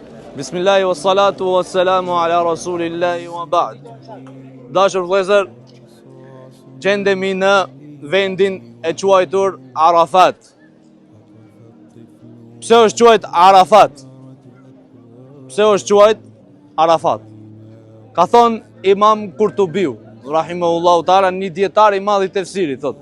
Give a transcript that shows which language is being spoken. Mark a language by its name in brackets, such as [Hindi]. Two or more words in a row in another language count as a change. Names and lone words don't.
[Arabic] بسم الله والصلاة والسلام على رسول الله وبعد. [Albanian] Dashur vëllezër, gjendemi në vendin e quajtur Arafat. Pse është quajt Arafat? Pse është quajt Arafat? Ka thonë Imam Kurtubiu, [Arabic] رحمه الله تعالى, [Albanian] një dietar i madh i tefsirit, thotë.